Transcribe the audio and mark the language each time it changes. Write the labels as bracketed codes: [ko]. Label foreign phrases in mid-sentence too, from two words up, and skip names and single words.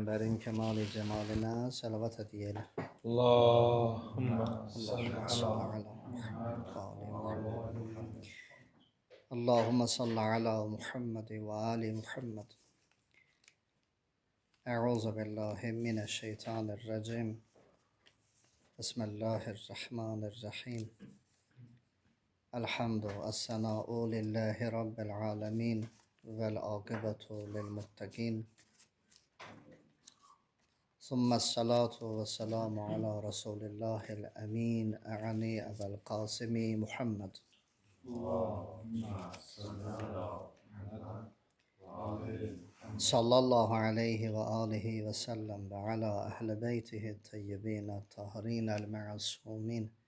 [tr] Cümlelerin kemali cemaline selavat hediyeyle. [ar] Allahümme Allahümme salli salli ala على محمد وآل محمد. Muhammed. اللهم صل على محمد وآل محمد. أعوذ بالله من الشيطان الرجيم. بسم الله الرحمن الرحيم. الحمد والثناء لله رب العالمين والعاقبة للمتقين. ثم الصلاة والسلام على رسول الله الأمين أعني أبا القاسم محمد صلى الله عليه وآله وسلم وعلى أهل بيته الطيبين الطاهرين المعصومين